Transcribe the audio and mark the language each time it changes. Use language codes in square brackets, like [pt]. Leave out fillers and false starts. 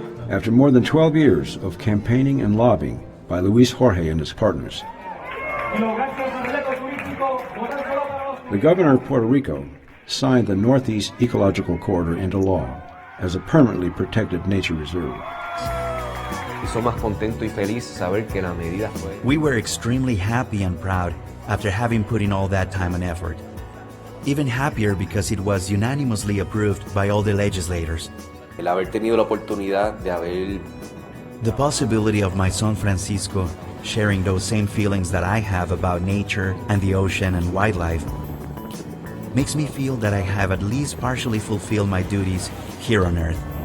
[en] After more than 12 years of campaigning and lobbying by Luis Jorge and his partners, the governor of Puerto Rico signed the Northeast Ecological Corridor into law as a permanently protected nature reserve. We were extremely happy and proud after having put in all that time and effort. Even happier because it was unanimously approved by all the legislators. [es] El haber tenido la oportunidad de haber... [en] The possibility of my son Francisco sharing those same feelings that I have about nature and the ocean and wildlife makes me feel that I have at least partially fulfilled my duties here on Earth.